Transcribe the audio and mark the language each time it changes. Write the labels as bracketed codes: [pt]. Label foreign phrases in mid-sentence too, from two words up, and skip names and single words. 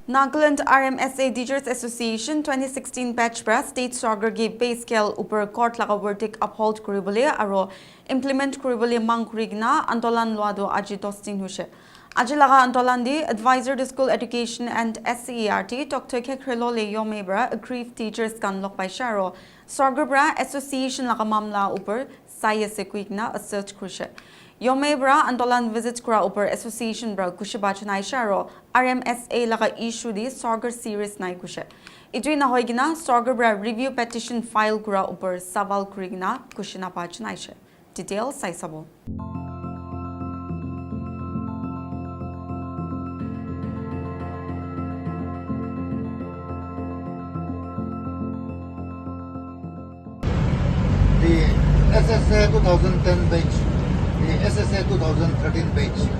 [nag] Nagaland RMSA Teachers Association 2016 batch pra state sargar gi pay scale upar court laga verdict uphold kuribole aro implement kuribole mang kurigna andolan loado aji dostin huse. Aji laga andolan di [en] advisor to school education and SCERT Dr. [nag] KEKHRIELHOULIE YHOME bra [en] aggrieved teachers [nag] kan lok pai sharo sargar bra association laga mamla upar saya sequigna assert krushe. YHOME bra andolan visit kura upar association bra kushiba chanai sharo RMSA laga issue di sargar series nai kushe. Idui na hoigina sargar bra [en] review petition file [nag] kura upar saval kurigna kushina pa chanai she. Detail sai sabo. [en] The SSA 2010 batch, the SSA 2013 batch.